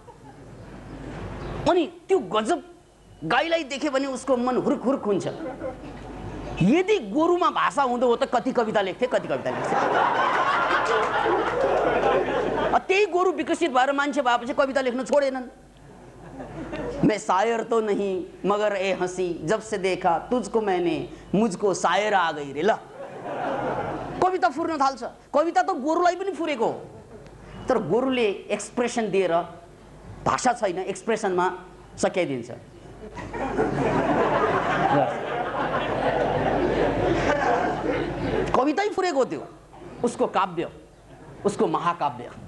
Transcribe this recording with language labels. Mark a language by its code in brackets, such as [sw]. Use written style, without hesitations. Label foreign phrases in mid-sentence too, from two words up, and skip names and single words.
[ne] अनि त्यो गजब गाईलाई देख्यो भने उसको मन हुर्क हुर्क हुन्छ। यदि गोरुमा भाषा हुँदो हो त कति कविता लेख्थे, कति कविता लेख्थे। त्यही गोरु विकसित भएर मान्छे भएपछि कविता लेख्न छोडेनन्। [hi] मैं शायर तो नहीं मगर ए हंसी जब से देखा तुझको मैंने मुझको शायर आ गई रे। [ne] ल कविता फुर्न थाल्छ। कविता त गोरुलाई पनि फुरेको हो, तर गोरुले एक्सप्रेसन दिएर भाषा छैन एक्सप्रेसनमा सकाइदिन्छ। कवितै फुरेको त्यो, उसको काव्य, उसको महाकाव्य।